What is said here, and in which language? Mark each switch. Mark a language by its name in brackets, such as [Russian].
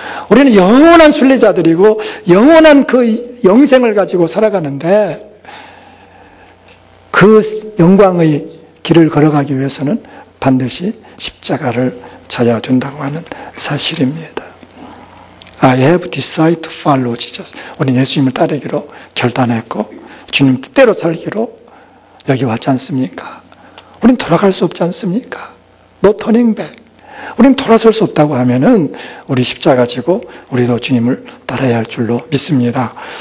[Korean] 우리는 영원한 순례자들이고 영원한 그 영생을 가지고 살아가는데, 그 영광의 길을 걸어가기 위해서는 반드시 십자가를 져야 된다고 하는 사실입니다. [English] I have decided to follow Jesus. [Korean] 우리 예수님을 따르기로 결단했고 주님 뜻대로 살기로 여기 왔지 않습니까? 우린 돌아갈 수 없지 않습니까? [English] No turning back. [Korean] 우린 돌아설 수 없다고 하면은 우리 십자가 지고 우리도 주님을 따라야 할 줄로 믿습니다.